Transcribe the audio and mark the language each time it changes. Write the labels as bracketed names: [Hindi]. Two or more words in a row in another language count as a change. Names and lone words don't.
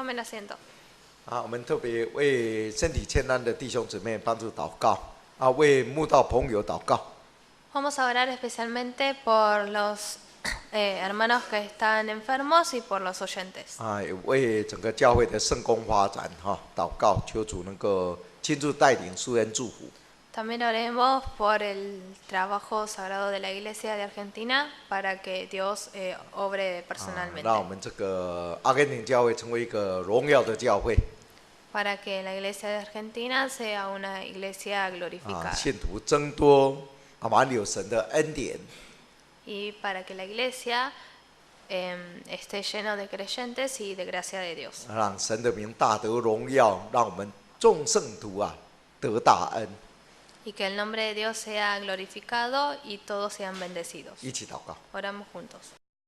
[Spanish] asiento. [Chinese] 我们特别为身体欠安的弟兄姊妹帮助祷告，为慕道朋友祷告。 [Spanish] Vamos a orar especialmente por los hermanos que están enfermos y por los oyentes. [Chinese] 也为整个教会的圣工发展祷告，求主能够亲自带领、施恩祝福。 [Spanish] También oremos por el trabajo sagrado de la Iglesia de Argentina para que Dios obre personalmente. [Chinese] 让我们这个阿根廷教会成为一个荣耀的教会。 [Spanish] Para que la Iglesia de Argentina sea una iglesia glorificada. [Chinese] 信徒增多，满有神的恩典。 [Spanish] Y para que la Iglesia esté llena de creyentes y de gracia de Dios. [Chinese] 让神的名大得荣耀，让我们众圣徒得大恩。 [Spanish] Y que el nombre de Dios sea glorificado y todos sean bendecidos. [Chinese] 一起祷告。 [Spanish] Oramos juntos.